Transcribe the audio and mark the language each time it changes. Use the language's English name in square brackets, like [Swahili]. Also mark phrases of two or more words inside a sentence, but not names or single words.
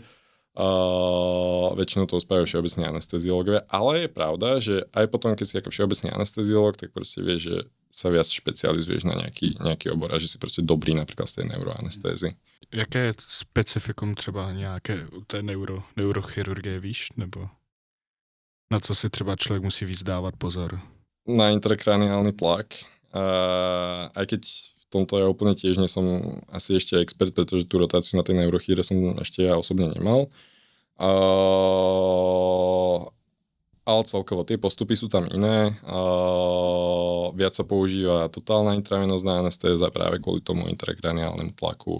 [Slovak] Väčšinou to spávajú všeobecní anesteziológovia, ale je pravda, že aj potom, keď si ako všeobecný anesteziológ, tak proste vieš, že sa viac špecializuješ na nejaký obor a že si proste dobrý napríklad v tej neuroanestézii. [Czech] Jaké je specifikum třeba nějaké té neurochirurgie, víš? Nebo na co si třeba člověk musí víc dávat pozor? [Slovak] Na intrakraniálny tlak. Aj keď v tomto ja úplne tiež nie som asi ešte expert, pretože tú rotáciu na tej neurochíre som ešte ja osobne nemal. Ale celkovo tie postupy sú tam iné. Viac sa používa totálna intravenózna anestéza práve kvôli tomu intrakraniálnemu tlaku.